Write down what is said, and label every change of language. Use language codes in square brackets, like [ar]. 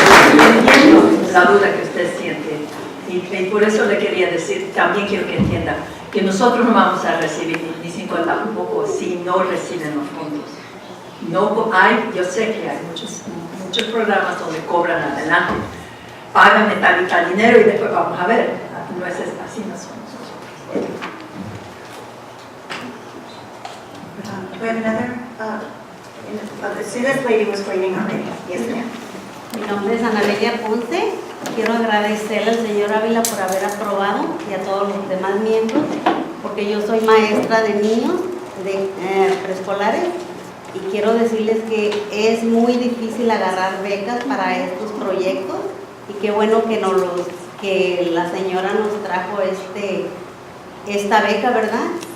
[es] Entiendo la duda que usted siente y por eso le quería decir, también quiero que entienda que nosotros no vamos a recibir ni 50 tampoco si no reciben los fondos. No yo sé que hay muchos programas donde cobran adelante, pagan tal y tal dinero y después vamos a ver, no es así, no somos. [en] We have another, see, this lady was waiting already. Yes, ma'am. [es] Mi nombre es Ana Lelia Ponce. Quiero agradecerle al señor Ávila por haber aprobado y a todos los demás miembros, porque yo soy maestra de niños de preescolares y quiero decirles que es muy difícil agarrar becas para estos proyectos y qué bueno que la señora nos trajo esta beca, ¿verdad?